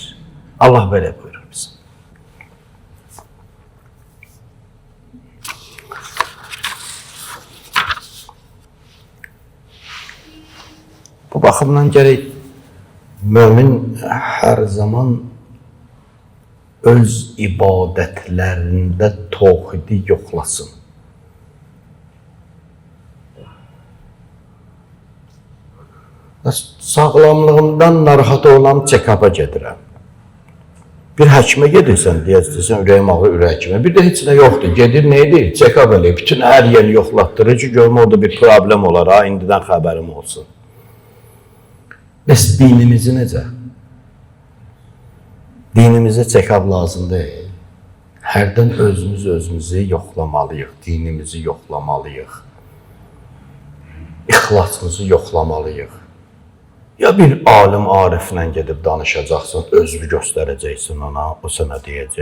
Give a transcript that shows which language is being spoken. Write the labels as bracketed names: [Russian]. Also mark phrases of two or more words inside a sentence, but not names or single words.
[Azerbaijani] Allah belə buyurur bizə. Bu baxımdan gərək mömin hər zaman öz ibadətlərində tevhidi yoxlasın. Sağlamlığımdan narahat olam, check-up'a gedirəm. Bir həkimə gedirsən, deyəcəksən, ürəyim ağrı, ürəkimə. Bir də heç nə yoxdur, gedir, nə edir? Check-up eləyir, bütün hər yeri yoxlatdırır ki, görmə orada bir problem olar, ha, indidən xəbərim olsun. Bəs dinimizi necə? Dinimizə check-up lazım deyil. Hərdən özümüzü yoxlamalıyıq, dinimizi yoxlamalıyıq, ixlasımızı yoxlamalıyıq. Ya bir alim ariflə gedib danışacaqsın, özünü göstərəcəksin ona, o sənə deyəcək.